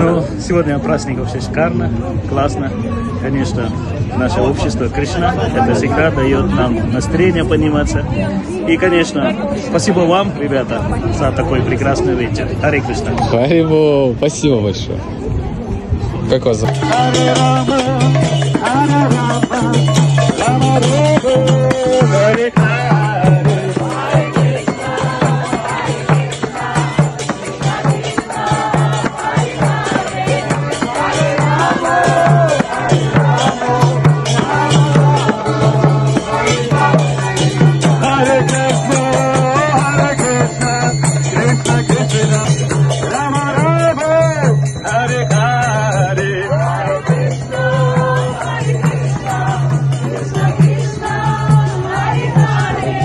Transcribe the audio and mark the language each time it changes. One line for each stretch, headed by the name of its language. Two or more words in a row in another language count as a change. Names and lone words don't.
Russian: Ну, сегодня праздник вообще шикарно, классно. Конечно, наше общество Кришна, это всегда дает нам настроение подниматься. И, конечно, спасибо вам, ребята, за такой прекрасный вечер.
Sanskrit: हरे कृष्ण.
Russian: Харибол, спасибо большое. Как вас зовут?
Sanskrit: हरे राम हरे राम राम राम हरे हरे. हरे कृष्ण हरे कृष्ण कृष्ण कृष्ण राम राम हरे हरे हरे कृष्ण हरे कृष्ण कृष्ण कृष्ण हरे हरे.